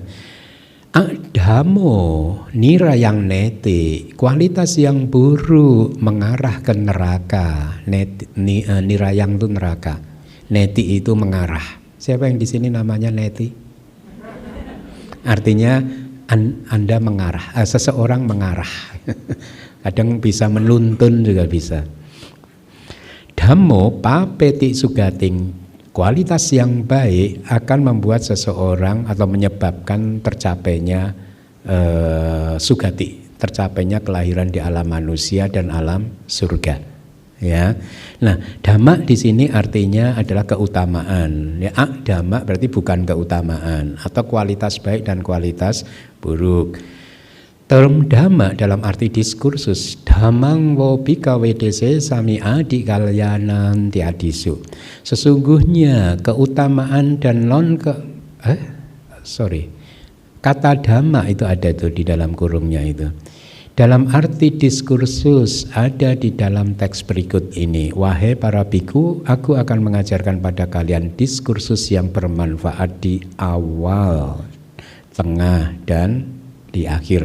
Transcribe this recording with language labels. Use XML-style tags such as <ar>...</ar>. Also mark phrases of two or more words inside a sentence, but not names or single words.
<pi>Adamo nirayang neti,</pi> <id>kualitas yang buruk mengarah ke neraka. Nirayang itu neraka. Neti itu mengarah. Siapa yang di sini namanya neti? Artinya Anda mengarah, seseorang mengarah. Kadang bisa menuntun juga bisa.</id> <pi>Dhammo papeti sugating,</pi> <id>kualitas yang baik akan membuat seseorang atau menyebabkan tercapainya sugati, tercapainya kelahiran di alam manusia dan alam surga. Ya, nah dhamma di sini artinya adalah keutamaan. Ya, dhamma berarti bukan keutamaan atau kualitas baik dan kualitas buruk. Term dhamma dalam arti diskursus,</id> <pi>dhammang wo bhikkhave dese sami adi kalyanan ti adisu.</pi> <id>Sesungguhnya keutamaan dan kata dhamma itu ada tuh di dalam kurungnya itu. Dalam arti diskursus ada di dalam teks berikut ini. Wahai para biku, aku akan mengajarkan pada kalian diskursus yang bermanfaat di awal, tengah, dan di akhir.</id>